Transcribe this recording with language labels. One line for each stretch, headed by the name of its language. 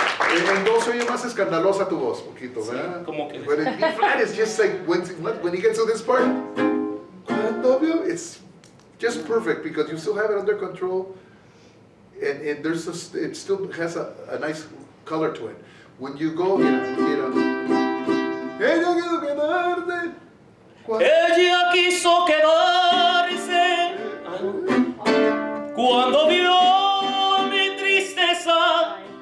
Spanish: En do se oye más escandalosa tu voz, poquito, ¿verdad? Sí, como que-
English: But in B flat, it's just like when you get to this part,
Spanish: cuando vio,
English: it's just perfect because you still have it under control, and it still has a nice color to it. When you go,
Spanish: ella quiso quedarte. Ella quiso quedarse cuando vio mi tristeza.